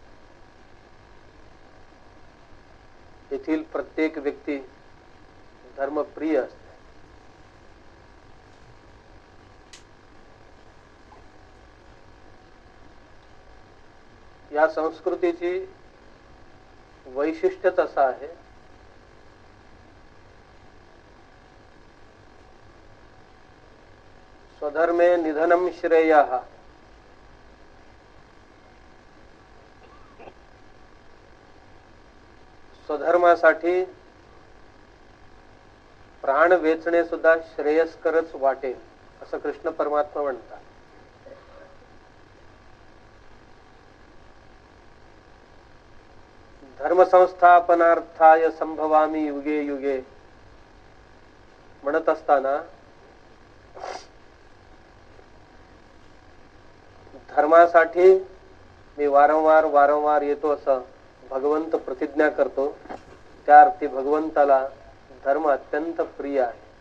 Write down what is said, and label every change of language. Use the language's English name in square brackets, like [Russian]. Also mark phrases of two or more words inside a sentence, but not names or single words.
[Marathi] येथील प्रत्येक व्यक्ती धर्मप्रिय असते. या संस्कृतीची वैशिष्ट्यच असं आहे [Sanskrit] स्वधर्मे निधनम श्रेयः. [Marathi] स्वधर्मासाठी प्राण वेचणे सुद्धा श्रेयस्करच वाटेल असं कृष्ण परमात्मा म्हणतात. [Sanskrit] धर्मसंस्थापनार्थाय संभवामी युगे युगे [Marathi] म्हणत असताना धर्मासाठी मी वारंवार येतो असं भगवंत प्रतिज्ञा करतो. त्या अर्थी भगवंताला धर्म अत्यंत प्रिय आहे.